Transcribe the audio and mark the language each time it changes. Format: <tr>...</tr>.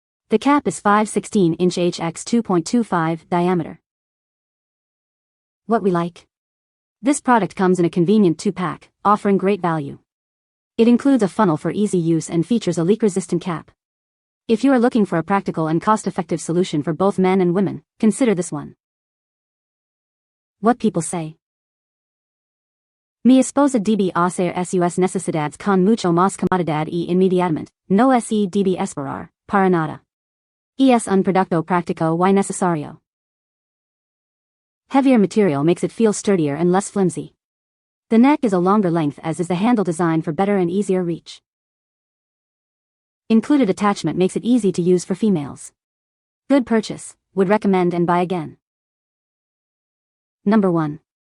<en>The cap is 5/16-inch HX 2.25 diameter. What we like. This product comes in a convenient 2-pack, offering great value. It includes a funnel for easy use and features a leak-resistant cap. If you are looking for a practical and cost-effective solution for both men and women, consider this one. What people say.</en> <es>Mi esposa debe hacer sus necesidades con mucho más comodidad y inmediatamente, no se debe esperar, para nada. Es un producto práctico y necesario.</es> <en>Heavier material makes it feel sturdier and less flimsy. The neck is a longer length, as is the handle, designed for better and easier reach. Included attachment makes it easy to use for females. Good purchase, would recommend and buy again. Number 1.</en>